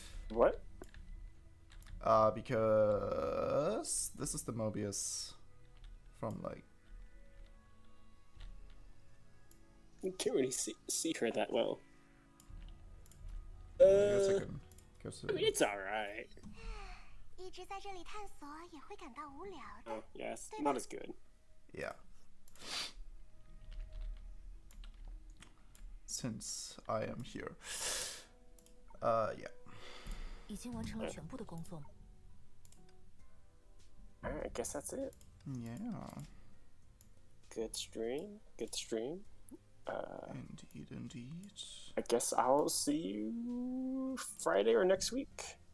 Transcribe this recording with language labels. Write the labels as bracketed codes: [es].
[en] What? Because this is the Mobius from like. You can't really see her that well. I guess I can go to. I mean, it's alright. [zh] 一直在这里探索也会感到无聊的。 [en] Oh, yes, not as good. Yeah. Since I am here. Yeah. [zh] 已经完成了全部的工作吗？ [en] Alright, I guess that's it. Yeah. Good stream. Good stream. Indeed. I guess I'll see you Friday or next week.